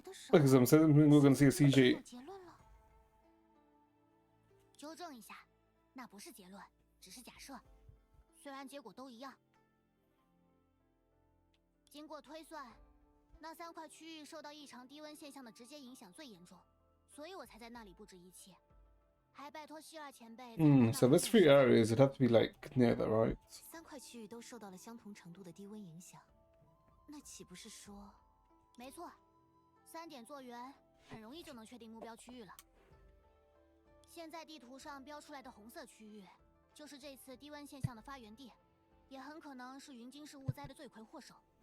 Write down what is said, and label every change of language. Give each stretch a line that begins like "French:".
English: Because I'm saying we're gonna see a CG.
Chinese: 纠正一下，那不是结论，只是假设，虽然结果都一样。经过推算，那3块区域受到异常低温现象的直接影响最严重，所以我才在那里布置仪器，还拜托希尔前辈。
English: So those 3 areas, it'd have to be like near there, right?
Chinese: 3块区域都受到了相同程度的低温影响，那岂不是说？没错，3点做圆，很容易就能确定目标区域了。现在地图上标出来的红色区域，就是这次低温现象的发源地，也很可能是云津市雾灾的罪魁祸首。